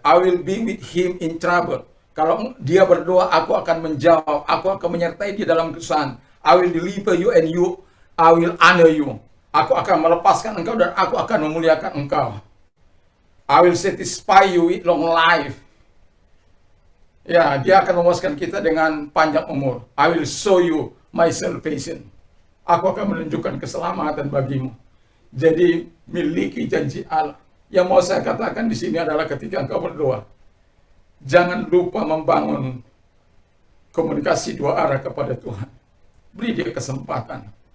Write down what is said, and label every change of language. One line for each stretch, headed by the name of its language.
English: I will be with him in trouble.
Indonesian: Kalau dia berdoa, aku akan menjawab. Aku akan menyertai dia dalam kesusahan.
English: I will deliver you and I will honor you.
Indonesian: Aku akan melepaskan engkau dan aku akan memuliakan engkau.
English: I will satisfy you with long life.
Indonesian: Ya, dia akan memuaskan kita dengan panjang umur.
English: I will show you my salvation.
Indonesian: Aku akan menunjukkan keselamatan bagimu. Jadi, miliki janji Allah. Yang mau saya katakan di sini adalah ketika engkau berdoa, jangan lupa membangun komunikasi 2 arah kepada Tuhan. Beri dia kesempatan.